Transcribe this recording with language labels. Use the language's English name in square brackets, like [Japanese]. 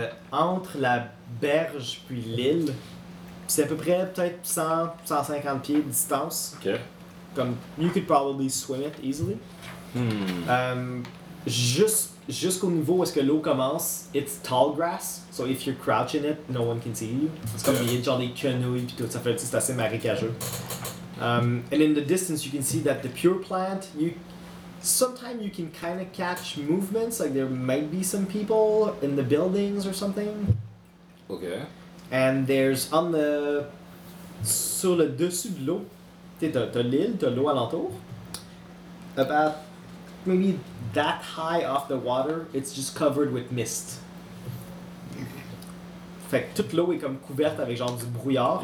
[French] Entre la berge puis l'île, c'est à peu près peut-être 100-150 pieds de distance. Ok. [English] Comme, you could probably swim it easily. Hmm. [French] Jusqu'au niveau où est-ce que l'eau commence, [English] it's tall grass, so if you're crouching it, no one can see you. [French] C'est comme il y a genre des quenouilles puis tout, ça fait c'est assez marécageux. [English] And in the distance, you can see that the pure plant, sometimes you can kind of catch movements, like there might be some people in the buildings or something. Okay. And there's on the... [French] Sur le dessus de l'eau, t'as l'île, t'as l'eau alentour. [English] About maybe that high off the water, it's just covered with mist. [French] Fait que toute l'eau est comme couverte avec genre du brouillard,